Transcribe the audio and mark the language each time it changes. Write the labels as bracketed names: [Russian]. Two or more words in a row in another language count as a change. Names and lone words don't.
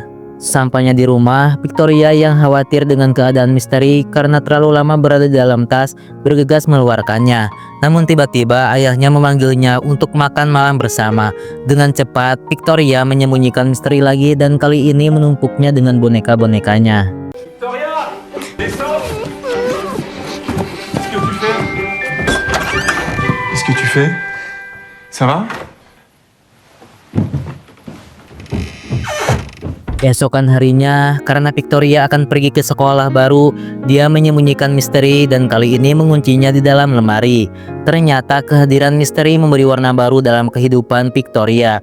[Indonesian] Sampainya di rumah, Victoria yang khawatir dengan keadaan Mystery karena terlalu lama berada di dalam tas, bergegas mengeluarkannya. Namun tiba-tiba ayahnya memanggilnya untuk makan malam bersama. Dengan cepat, Victoria menyembunyikan Mystery lagi dan kali ini menumpuknya dengan boneka-bonekanya. [French] Victoria, descends. Qu'est-ce que tu fais? Qu'est-ce que tu fais? Ça va? [Indonesian] Esokan harinya, karena Victoria akan pergi ke sekolah baru, dia menyembunyikan Mystery dan kali ini menguncinya di dalam lemari. Ternyata kehadiran Mystery memberi warna baru dalam kehidupan Victoria.